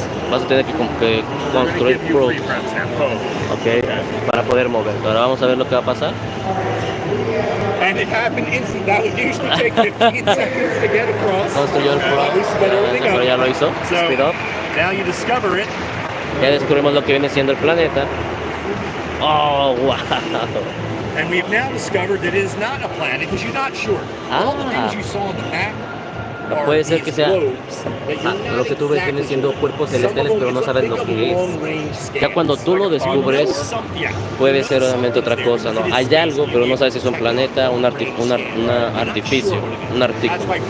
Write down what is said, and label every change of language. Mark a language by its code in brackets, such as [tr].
[es] Vas a tener que construir probes, okay, para poder moverte. Ahora vamos a ver lo que va a pasar. [en] And it happened instantly. That would usually take 15 seconds to get across. [es] Construyó el probe, pero ya lo hizo. [en] Speed up. Now you discover it. [es] Ya descubrimos lo que viene siendo el planeta. [en] Oh, wow. And we've now discovered that it is not a planet because you're not sure. All the things you saw on the map. [es] No puede ser que sea lo que tú ves viene siendo cuerpos celestiales, pero no sabes lo que es. Ya cuando tú lo descubres, puede ser realmente otra cosa, ¿no? Hay algo, pero no sabes si es un planeta, un artificio, un artículo.